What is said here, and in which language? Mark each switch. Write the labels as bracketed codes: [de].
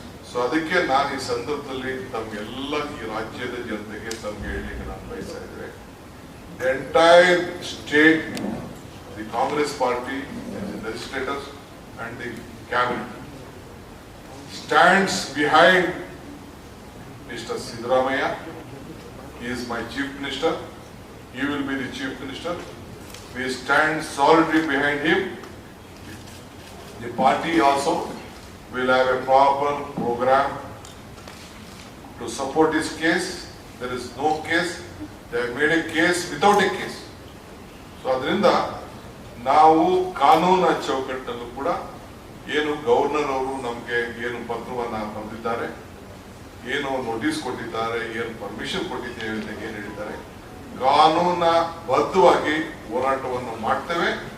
[kn] So ಅದಕ್ಕೆ ನಾನು ಈ ಸಂದರ್ಭದಲ್ಲಿ ತಮ್ಗೆಲ್ಲ ಈ ರಾಜ್ಯದ ಜನತೆಗೆ ತಮ್ಗೆ ಹೇಳಲಿಕ್ಕೆ ನಾನು ಬಯಸ್ತಾ ಇದ್ದೇವೆ. [en] The entire state, the Congress party, the legislators and the cabinet stands behind Mr. Siddaramaiah. He is my chief minister. He will be the chief minister. We stand solidly behind him. The party also will have a proper program to support his case. There is no case. They have made a case without a case. [kn] So ಅದರಿಂದ ನಾವು ಕಾನೂನ ಚೌಕಟ್ಟಲ್ಲೂ ಕೂಡ ಏನು governor ಅವರು ನಮಗೆ ಏನು ಪತ್ರವನ್ನ ಬರೆದಿದ್ದಾರೆ, ಏನು ನೋಟಿಸ್ ಕೊಟ್ಟಿದ್ದಾರೆ, ಏನು ಪರ್ಮಿಷನ್ ಕೊಟ್ಟಿದ್ದೇವೆ ಅಂತ ಏನ್ ಹೇಳಿದ್ದಾರೆ, ಕಾನೂನ ಬದ್ಧವಾಗಿ ಹೋರಾಟವನ್ನು ಮಾಡ್ತೇವೆ.